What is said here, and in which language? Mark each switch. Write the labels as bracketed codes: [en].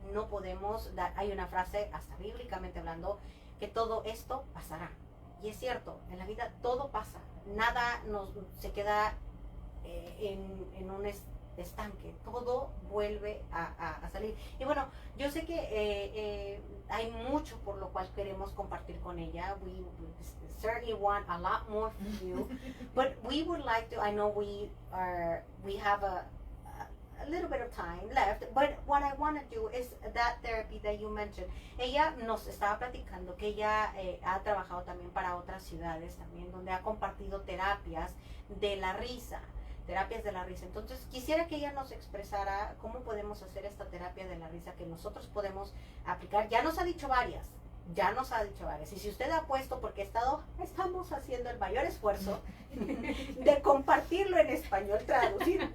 [es] No podemos hay una frase, hasta bíblicamente hablando, que todo esto pasará. Y es cierto, en la vida todo pasa. Nada se queda en un estanque. Todo vuelve a salir. Y bueno, yo sé que hay mucho por lo cual queremos compartir con ella. [en] We certainly want a lot more from you, but we would like to, I know we have a little bit of time left, but what I want to do is that therapy that you mentioned. [es] Ella nos estaba platicando que ella ha trabajado también para otras ciudades también, donde ha compartido terapias de la risa. Entonces quisiera que ella nos expresara cómo podemos hacer esta terapia de la risa que nosotros podemos aplicar. Ya nos ha dicho varias. Y si usted ha puesto, porque estamos haciendo el mayor esfuerzo de compartirlo en español, traducir.